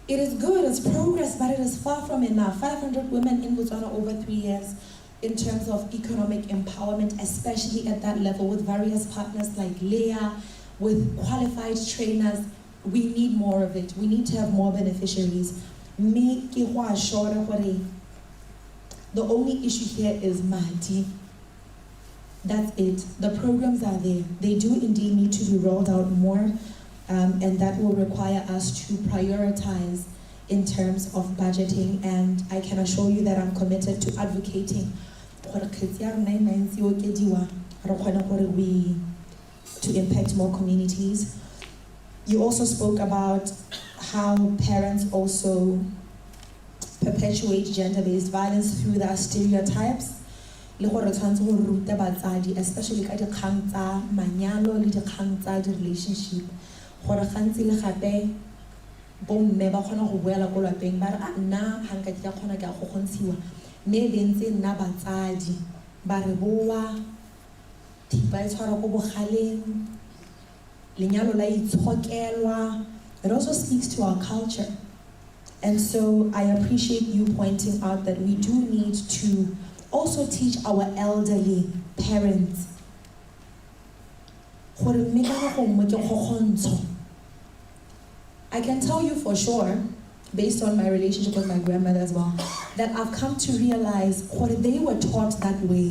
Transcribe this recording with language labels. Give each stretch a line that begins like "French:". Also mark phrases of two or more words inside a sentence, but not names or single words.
English: It is good, it's progress, but it is far from enough. 500 women in Botswana over 3 years in terms of economic empowerment, especially at that level with various partners like Leah, with qualified trainers. We need more of it. We need to have more beneficiaries. Me,
Tswana: ke go assure gore
English: the only issue here is Mahdi. That's it. The programs are there. They do indeed need to be rolled out more, and that will require us to prioritize in terms of budgeting. And I can assure you that I'm committed to advocating to impact more communities. You also spoke about how parents also perpetuate gender-based violence through their stereotypes.
Tswana: Especially ka dikgang tsa manyalo le dikgang tsa di-relationship. Gore gantsi le gape bomme ba kgona go boela ko lapeng ba re a nna ga nka ke a kgona ke a go gontshiwa. Mme be ntse nna batsadi ba re boa thipa e tshwara ko bogaleng lenyalo la itshokelwa.
English: It also speaks to our culture. And so I appreciate you pointing out that we do need to also teach our elderly parents. I can tell you for sure, based on my relationship with my grandmother as well, that I've come to realize what they were taught that way.